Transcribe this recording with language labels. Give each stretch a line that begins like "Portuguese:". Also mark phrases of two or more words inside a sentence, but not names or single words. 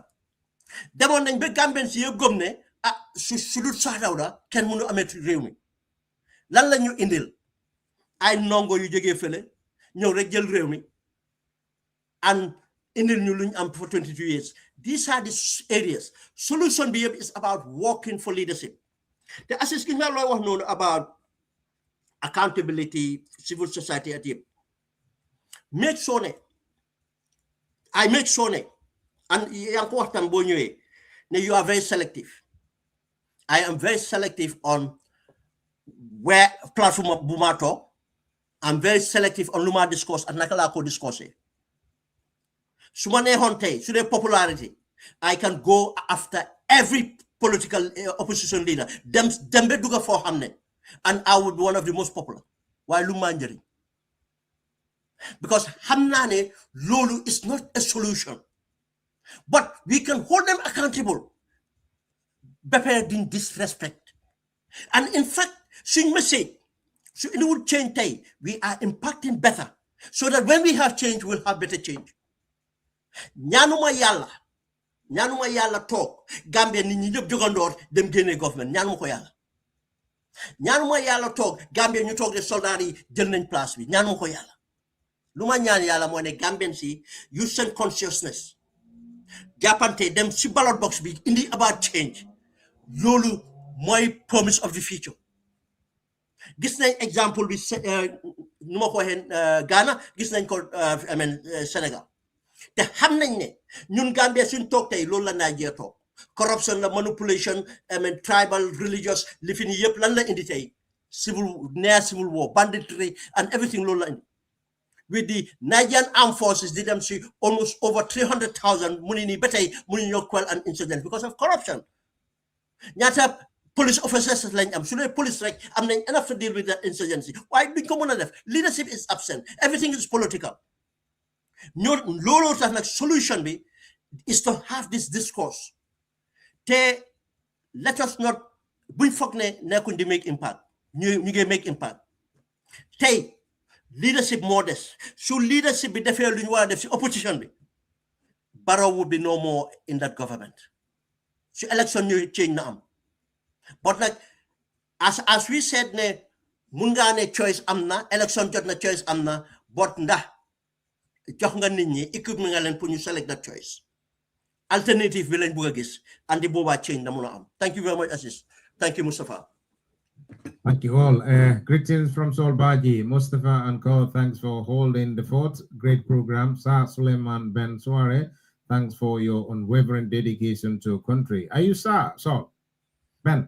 Wolof: demoon nañ ba Gambien si yëpp gëm ne su dul Sir Dawda kenn mënu amee réew mi lan la ñu indil ay ndongo yu jógee fële ñëw rek jël réew mi and indil ñu luñ am
English: for 22 years these are the areas
Wolof: solution bi yëpp
English: is about working for leadership
Wolof: te assist ki nga looy wax noonu
English: about accountability civil society
Wolof: at yëpp
English: make sure
Wolof: ne
English: and
Wolof: yaa ngi ko waxtaan boo ñëwee ne
English: you are very selective I am very selective on where platform
Wolof: bu ma toog
English: I'm very selective on
Wolof: lu ma
English: discourse
Wolof: ak naka laa ko
English: discourse
Wolof: su ma neexoon tey su dee
English: popularity I can go after every political opposition leader
Wolof: dem ba dugga foo xam ne
English: and I would be one of the most popular
Wolof: waaye lu ma njëriñ
English: because
Wolof: xam naa ne loolu
English: is not a solution but we can hold them accountable
Wolof: ba pare duñ
English: disrespect and in fact suñ message so it would change tay we are impacting better so that when we have change we'll have better change ñaanuma
Wolof: yàlla toog Gambia nit ñi ñëpp jogandoor dem génne government ñaanuma ko yàlla ñaanuma yàlla toog Gambia ñu toog de soldat yi jël nañ place bi ñaanuma ko yàlla lu ma ñaan yàlla moo ne Gambian si use seen consciousness jàppante dem si ballot box bi indi
English: about change
Wolof: loolu mooy
English: promise of the future
Wolof: gis nañ exemple bi nu ma ko waxee Ghana gis nañ ko Sénégal te xam nañ ne ñun Gambia suñ toog tey loolu la Nigeria toog corruption la
English: manipulation tribal religious
Wolof: li fi nii yëpp lan la indi tey
English: civil war banditry and everything
Wolof: loolu la indi
English: with the Nigerian armed forces
Wolof: di dem si
English: almost over 300,000
Wolof: mu ni nii ba tey mu ni ñoo
English: quell an incident because of corruption
Wolof: ñaata police officers lañ am su dee police rek am nañ
English: enough to deal with that insurgency
Wolof: waaye duñ ko mën a def
English: leadership is absent everything is political
Wolof: looloo tax nag solution bi
English: is to have this discourse
Wolof: te
English: let us not
Wolof: buñ foog ne nekkuñ di
English: make impact
Wolof: ñu ngi
English: make impact
Wolof: tey leadership moo des su leadership bi defee lu ñu war a def si opposition bi
English: Barrow would be no more in that government
Wolof: su election ñu change na am
English: but like as we said
Wolof: ne mun ngaa ne choice am na election jot na choice am na but ndax jox nga nit ñi équipement nga leen pour ñu
English: select that choice alternative
Wolof: bi lañ bëgg a gis andi boobaa change na mun a am
English: thank you very much Aziz thank you Mustafa. Thank you all. Greetings from Solbaji, Mustafa and Co. Thanks for holding the fort. Great program. Sir Suleiman Ben Suare, thanks for your unwavering dedication to country. Are you Sir Sol? Ben?